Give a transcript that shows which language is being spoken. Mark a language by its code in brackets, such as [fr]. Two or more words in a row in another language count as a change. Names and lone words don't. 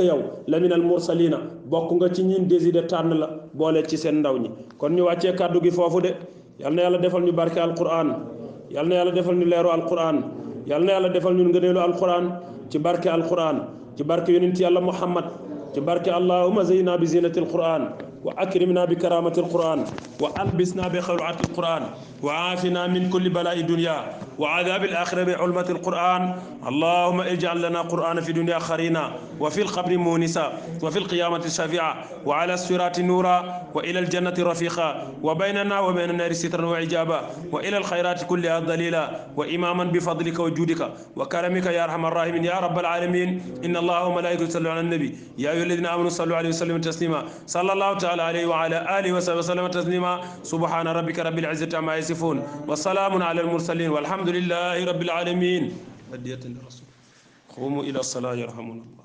[wo] yow la [ar] من المرسلين [wo] bokk nga ci ñin décidé tànn la boole ci seen ndaw ñi kon ñu wàccee kàddu gi foofu de yal na yàlla defal ñu barke alquran yal na yàlla defal ñu leeru alquran yal na yàlla defal ñu ngëneelu alquran ci barke alquran ci barke yonent yàlla muhammad ci barke [ar] اللهم زينا بزينة القرآن وأكرمنا بكرامة القرآن وألبسنا بخلعة القرآن وعافنا من كل بلاء الدنيا وعذاب الآخرة بحرمة القرآن اللهم اجعل لنا قرآنا في الدنيا قرينا وفي القبر مؤنسا وفي القيامة شفيعا وعلى الصراط نورا وإلى الجنة رفيقا وبيننا وبين النار سترا وحجابا وإلى الخيرات كلها دليلا وإماما بفضلك وجودك وكرمك يا أرحم الراحمين يا رب العالمين إن الله وملائكته يصلون على النبي يا أيها الذين آمنوا صلوا عليه وسلموا تسليما صلى الله تعالى عليه وعلى آله وصحبه وسلم تسليما سبحان ربك رب العزة عما يصفون وسلام على المرسلين والحمد لله رب العالمين. قوموا إلى الصلاة يرحمنا.